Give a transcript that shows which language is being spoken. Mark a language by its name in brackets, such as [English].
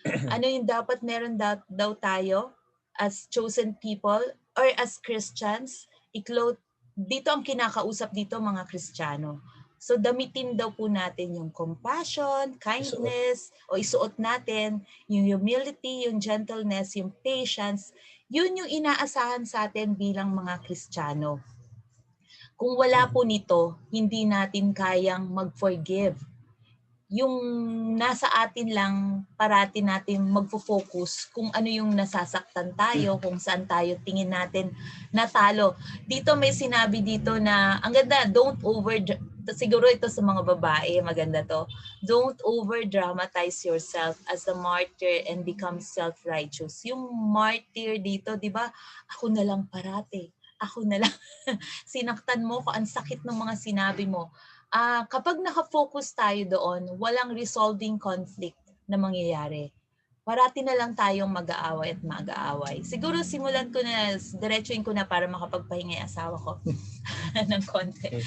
[Filipino] Ano yung dapat meron daw tayo [English] as chosen people or as Christians? [Filipino] Dito ang kinakausap dito mga Kristiyano. So damitin daw po natin yung compassion, kindness, o isuot natin yung humility, yung gentleness, yung patience. Yun yung inaasahan sa atin bilang mga Kristiyano. Kung wala po nito, hindi natin kayang mag-forgive. Yung nasa atin lang, parati natin magfo-focus kung ano yung nasasaktan tayo, kung saan tayo tingin natin natalo. Dito may sinabi dito na, ang ganda, siguro ito sa mga babae, maganda to. [English] Don't over-dramatize yourself as a martyr and become self-righteous. [Filipino] Yung martyr dito, di ba? Ako na lang parati. Ako na lang. Sinaktan mo ko, ang sakit ng mga sinabi mo. Kapag nakafocus tayo doon, walang resolving conflict na mangyayari. Parati na lang tayong mag-aaway at mag-aaway. Siguro simulan ko na, diretsuin ko na para makapagpahinga yung asawa ko ng konti.